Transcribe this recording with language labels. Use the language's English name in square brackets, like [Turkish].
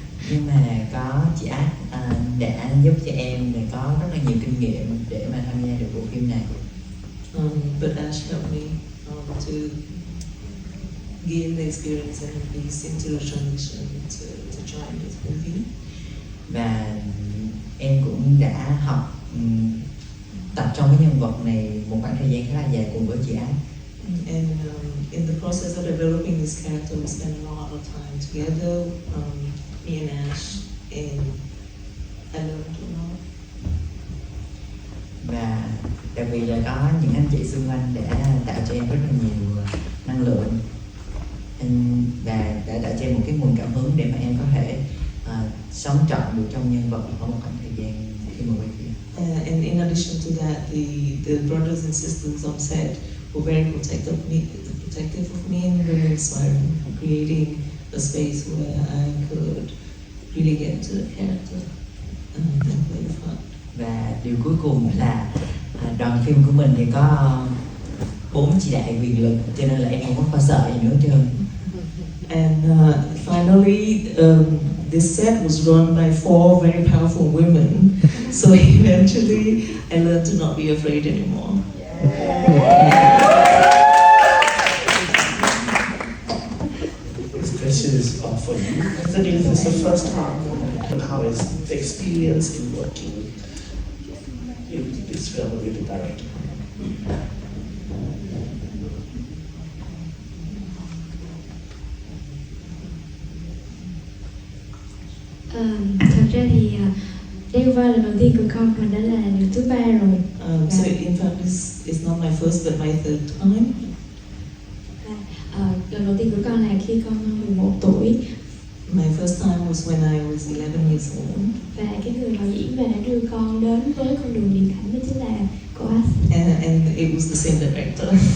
[Vietnamese] Nhưng mà có chị Ash đã giúp cho em để có rất là nhiều kinh nghiệm để mà tham gia được bộ phim này. [English] But Ash helped me to gain the experience and ease into the transition to join this movie. [Vietnamese] Và em cũng đã học tập trong cái nhân vật này một khoảng thời gian khá là dài cùng với chị Ash. [English] And in the process of developing this character, we spent a lot of time together, me and Ash, and I learned a lot. [Vietnamese] Và đặc biệt là có những anh chị xung quanh đã tạo cho em rất là nhiều năng lượng và đã tạo cho em một cái nguồn cảm hứng để mà em có thể sống trọn được trong nhân vật ở một khoảng thời gian khi mà quay phim. [English] And in addition to that, the brothers and sisters on set were very protective of me and very inspiring, creating a space where I could really get into the character and play the part. [Vietnamese] Và điều cuối cùng là đoàn phim của mình thì có 4 chị đại quyền lực, cho nên là em không có sợ gì nữa hết trơn. [English] And finally, this set was run by 4 very powerful women, so eventually I learned to not be afraid anymore. This question is for you. I think this is the first time. How is the experience in working in this film with the director? [Vietnamese] Thật ra thì đây không phải là lần đầu tiên của con mà đã là lần thứ 3 rồi. [English] So in fact, this is not my first but my third time. [Vietnamese] Lần đầu tiên của con là khi con 11 tuổi. [English] My first time was when I was 11 years old. [Vietnamese] Và cái người đạo diễn mà đã đưa con đến với con đường điện ảnh đó chính là cô Ash. [English] And it was the same director.